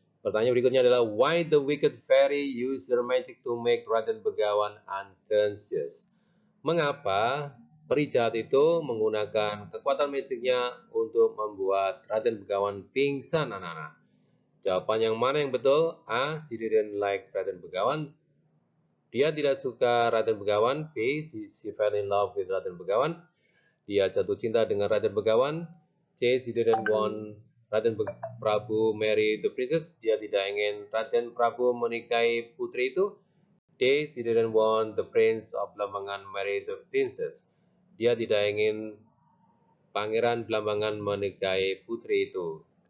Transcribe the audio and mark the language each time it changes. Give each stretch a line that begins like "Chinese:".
Indonesian: Pertanyaan berikutnya adalah,
English: why the wicked fairy used her magic to make Raden Begawan unconscious?
Indonesian: Mengapa peri jahat itu menggunakan kekuatan magicnya untuk membuat Raden Begawan pingsan, anak-anak? Jawaban yang mana yang betul? A.
English: She didn't like Raden Begawan.
Indonesian: Dia tidak suka Raden Begawan.
English: B. She fell in love with Raden Begawan.
Indonesian: Dia jatuh cinta dengan Raden Begawan. C.
English: She didn't want Raden Prabu marry the princess.
Indonesian: Dia tidak ingin Raden Prabu menikahi putri itu. D.
English: She didn't want the Prince of Blambangan marry the princess.
Indonesian: Dia tidak ingin Pangeran Blambangan menikahi putri itu.